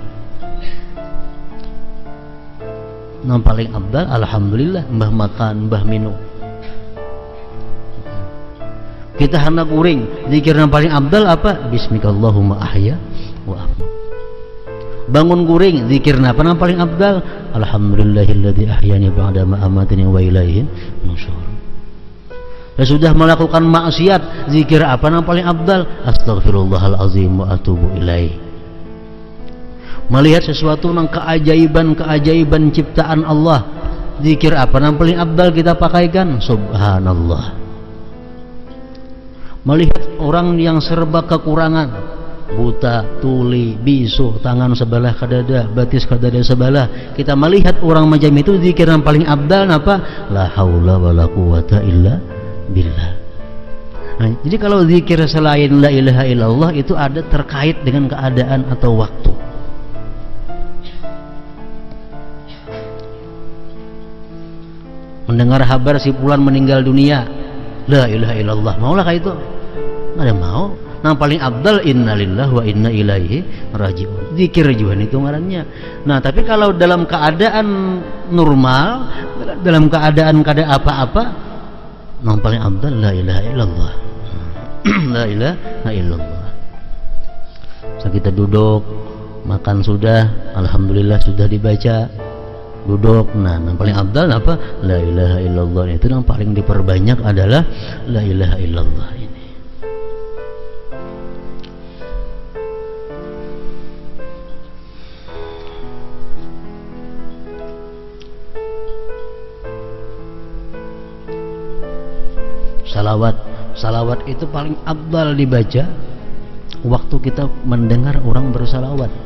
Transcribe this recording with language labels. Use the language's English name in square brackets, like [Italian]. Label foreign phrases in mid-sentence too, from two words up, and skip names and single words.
[Indonesian] Yang paling abdal alhamdulillah, mbah makan, mbah minum. Kita hendak uring, zikir yang paling abdal apa? [Arabic] باسمك اللهم أحيا وأموت. [Indonesian] Bangun guring, zikir apa yang paling abdal? [Arabic] الحمد لله الذي أحياني بعد ما أماتني وإليه النشور. [Indonesian] Dan sudah melakukan maksiat, zikir apa yang paling abdal? [Arabic] أستغفر الله العظيم وأتوب إليه. [Indonesian] Melihat sesuatu yang keajaiban ciptaan Allah, zikir apa yang paling abdal kita pakaikan? Subhanallah. Melihat orang yang serba kekurangan, buta, tuli, bisu, tangan sebelah ke dada, batis ke dada sebelah, kita melihat orang macam itu, zikir yang paling abdal apa? [Arabic] لا حول ولا قوة إلا بالله. [Indonesian] Nah, jadi kalau zikir selain [Arabic] لا إله إلا الله [Indonesian] itu ada terkait dengan keadaan atau waktu. Mendengar kabar si fulan meninggal dunia, [Arabic] لا إله إلا الله, [Indonesian] maulah kayak itu? Nggak ada mau. Yang paling abdal [Arabic] إنا لله وإنا إليه راجعون, [Indonesian] zikir juga itu ngarannya. Nah, tapi kalau dalam keadaan normal, dalam keadaan kada apa-apa, yang paling abdal [Arabic] لا إله إلا الله. لا إله إلا الله. [Indonesian] So, kita duduk, makan sudah, alhamdulillah sudah dibaca, duduk. Nah, yang paling abdal apa? [Arabic] لا إله إلا الله. [Indonesian] Itu yang paling diperbanyak adalah [Arabic] لا إله إلا الله [Indonesian] ini. Salawat itu paling abdal dibaca waktu kita mendengar orang bersalawat.